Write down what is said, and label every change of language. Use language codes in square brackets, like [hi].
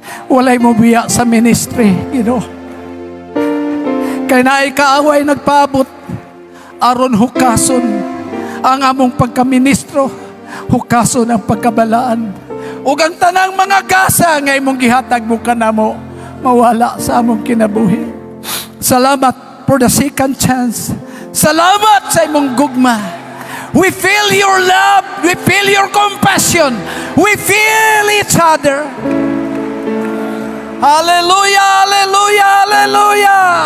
[ceb] Walay mo biya sa ministry, Kaya na kaaway nagpaabot, aron hukason ang among pagkaministro, hukason ang pagkabalaan. Ug ang tanang mga gasa nga imong gihatag mo kanamo, mawala sa among kinabuhi. Salamat [en] for the second chance. [ceb] Salamat sa imong gugma. [en] We feel your love. We feel your compassion. We feel each other. Hallelujah, hallelujah, hallelujah.